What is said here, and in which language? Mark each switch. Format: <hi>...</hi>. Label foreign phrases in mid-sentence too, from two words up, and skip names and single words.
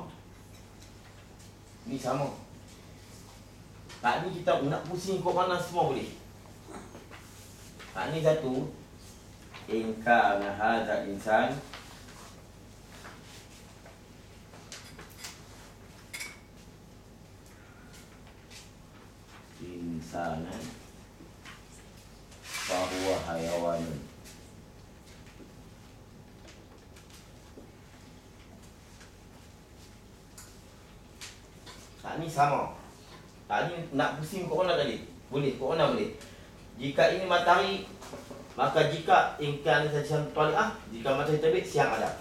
<ms>Ni sama. Ni kita nak pusing kok mana semua boleh. Ni satu.</ms> <ar>In kana hadza insan. Insanan fahuwa hayawanun.</ar> <ms>Ni sama. Ni nak pusing kok mana tadi? Boleh, kok mana boleh? Jika ini matahari, maka jika ingkan saja taliah, jika matahari terbit, siang ada.</ms>